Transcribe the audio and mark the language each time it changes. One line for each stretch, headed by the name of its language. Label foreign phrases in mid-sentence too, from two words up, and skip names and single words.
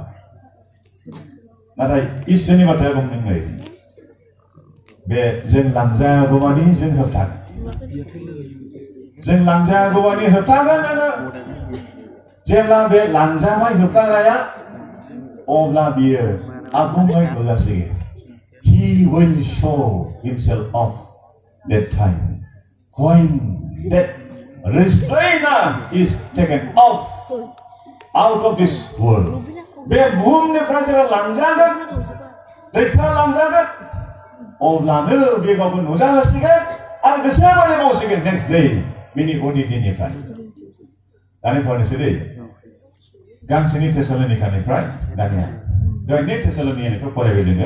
Bodo: नाथाय इसोरनि बाथ्राया बुंदों नै, बे जों लांजागौमानि जों होबथागोन. जों लांजागौमानि होबथागोन जोङो. जेब्ला बे लांजाबाय होबथाग्राया, अब्ला बियो आबुङै नुजासिगोन.
English: He will show himself off that time when that restrainer is taken off out of this world.
Bodo: बे बुहुमनिफ्राय जेब्ला लांजागोन, दैखारलांजागोन, अब्लानो बे गावखौ नुजाहोसिगोन आरो गोसो बायदि मावसिगोन
English: next day,
Bodo: बिनि उननि दिननिफ्राय. दानि फरायनोसै दै, गांसेनि थेसलोनिकानिफ्राय दानिया दहायनि थेसलोनिकानिफ्राय फरायबाय जोङो.